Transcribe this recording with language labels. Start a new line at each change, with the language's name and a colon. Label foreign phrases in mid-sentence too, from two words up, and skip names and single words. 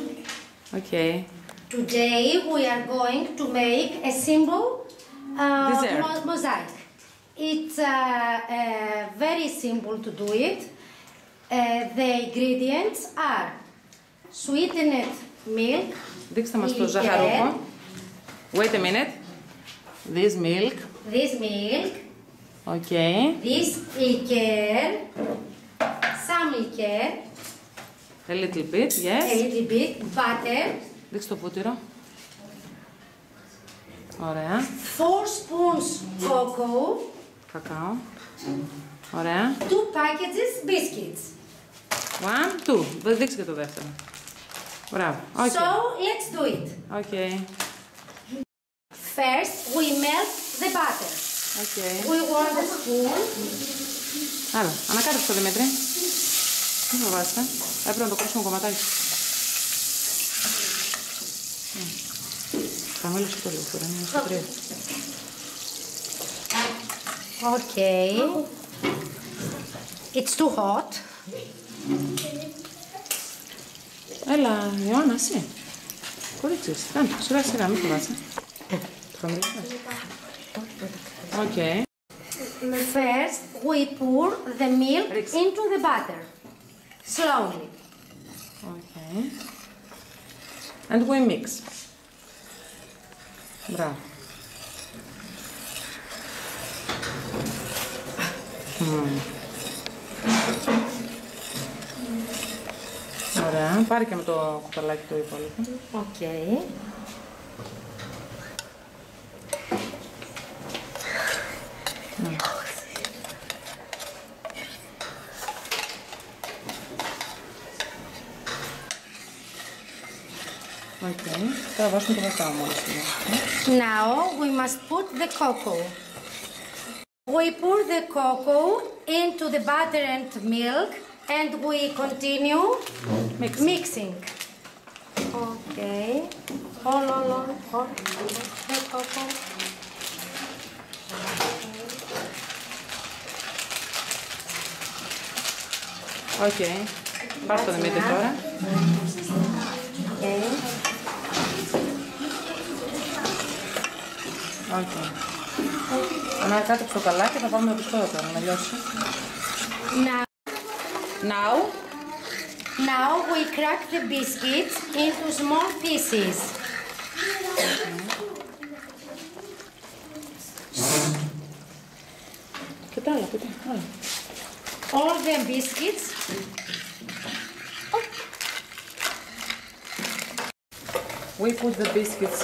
English: Okay. Today we are going to make a simple mosaic. It's very simple to do it. The ingredients are sweetened milk.
Greek: Δείξτε μας το ζαχαρούχο.
English: Wait a minute. This milk. This milk. Okay. This liquor. Some liquor. A little bit, yes. A little bit. Butter.
Greek: Δείξτε το βούτυρο. Ωραία.
English: 4 spoons cocoa.
Greek: Κακάο. Ωραία.
English: 2 packages biscuits. 1, 2.
Greek: Δεν δείξτε και το δεύτερο. Μπράβο.
English: Okay. So let's do it. Okay. First we melt the butter. Okay. We want a spoon.
Greek: Άρα, ανακάτεψε το Δημήτρη. Μην φοβάστε. Έπρεπε να το κόψουμε κομματάκι. Χαμήλωσε το λίγο, τώρα είναι στο 3.
English: Okay. It's too hot.
Greek: Έλα, Ιωάννα, εσύ. Κορίτσι, κάνε, σιγά σιγά, μην φοβάσαι. Το χαμηλώσες.
English: Okay. First, we pour the milk into the butter. Slowly. Okay. And we mix.
Greek: Μπράβο. Ωραία. Πάρε και με το κουταλάκι το υπόλοιπο.
English: Okay. Okay.
Greek: Τώρα βάζουμε το κακάο μόνο.
English: Now we must put the cocoa. We pour the cocoa into the butter and milk and we continue mixing. Okay. All the cocoa. Okay.
Greek: Πάρ' το Δημήτρη τώρα.
English: Okay. Okay.
Greek: Ανακάτεψε το καλά και θα πάμε με το πιστόλιο τώρα, να λιώσει.
English: Now we crack the biscuits into small pieces.
Greek: Και τα άλλα, άλλα.
English: All the biscuits. We put the biscuits